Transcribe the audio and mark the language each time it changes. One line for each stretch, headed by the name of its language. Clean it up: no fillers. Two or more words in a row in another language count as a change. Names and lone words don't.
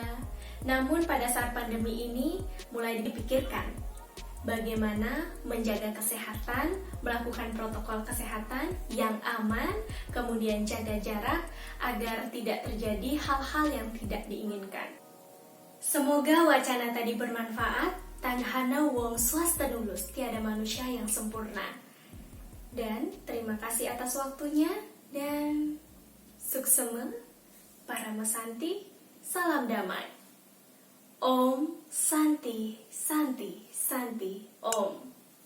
Indonesian: Namun pada saat pandemi ini, mulai dipikirkan bagaimana menjaga kesehatan, melakukan protokol kesehatan yang aman, kemudian jaga jarak agar tidak terjadi hal-hal yang tidak diinginkan. Semoga wacana tadi bermanfaat.
Kawi: Tanhana wong swasta nulus,
Indonesian: tiada manusia yang sempurna. Dan terima kasih atas waktunya dan suksema para mesanti, salam damai.
Sanskrit: Om Santi Santi Santi Om.